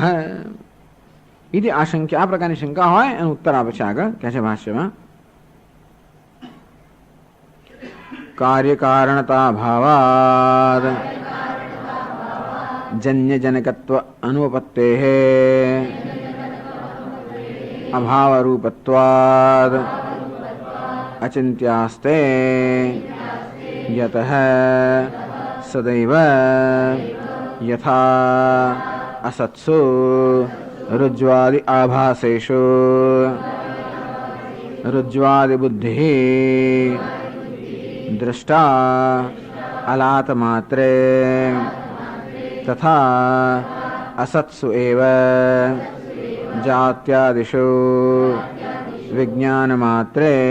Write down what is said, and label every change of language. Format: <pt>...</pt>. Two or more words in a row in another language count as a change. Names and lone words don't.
<sa>ઇતિ આશંકા.</sa> <gu>આ પ્રકારની શંકા હોય એનો ઉત્તર આપે છે આગળ, કહે છે ભાષ્યમાં</gu> <sa>કાર્યકારણતા ભાવાદ જન્યજનકત્વ અનુપત્તેઃ અભાવરૂપત્વાદ અચિંત્યાસ્તે યતઃ સદૈવ યથા असत्सु रुज्वादि आभासेषु रुज्वादि बुद्धिः दृष्टा अलात मात्रे तथा असत्सु एव जात्यादिषु विज्ञान मात्रे</sa>